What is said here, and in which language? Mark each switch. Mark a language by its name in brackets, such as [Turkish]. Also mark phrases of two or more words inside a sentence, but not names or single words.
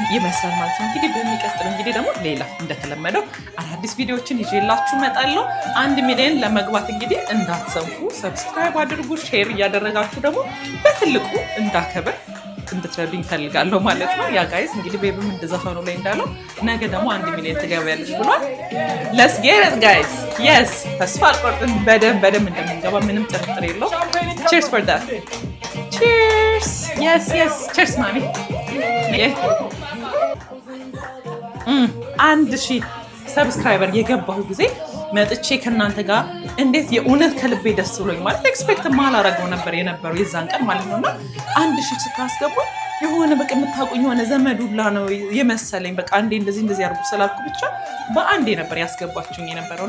[Amharic] ይመስላል ማለት ነው። እንግዲህ በሚቀጥለው እንግዲህ ደግሞ ሌላ እንደተለመደው አዳዲስ ቪዲዮዎችን ይዤላችሁ እመጣለሁ። 1 ሚሊዮን ለመግባት እንግዲህ እንዳትሰንፉ ሰብስክራይብ አድርጉ፣ ሼር እያደረጋችሁ ደግሞ በትልቁ እንዳከብር እንድትረዱኝ ፈልጋለሁ ማለት ነው። ያ ጋይስ እንግዲህ ቤብም እንደዘፈኑ ላይ እንዳለው ነገ ደግሞ 1 ሚሊዮን ትገባያለሽ ብሏል። [English] let's get it guys yes [Amharic] ተስፋ አልቆርጥም በደንብ እንደምንገባ ምንም ጥርጥር የለው። [English] cheers for that cheers yes cheers [Amharic] ማሚ 1000 ሰብስክራይበር የገባሁ ጊዜ መጥቼ ከናንተ ጋር እንዴት የእውነት ከልቤ ደስ ብሎኝ ማለት ኤክስፔክት ማላረገው ነበር የነበረው የዛን ቀን ማለት ነውና 1000 ስታስገቡ የሆነ በቃ የምታውቁኝ የሆነ ዘመዱላ ነው የመሰለኝ። በቃ አንዴ እንደዚህ አርጉ ስላልኩ ብቻ በአንዴ ነበር ያስገባችሁኝ የነበረውና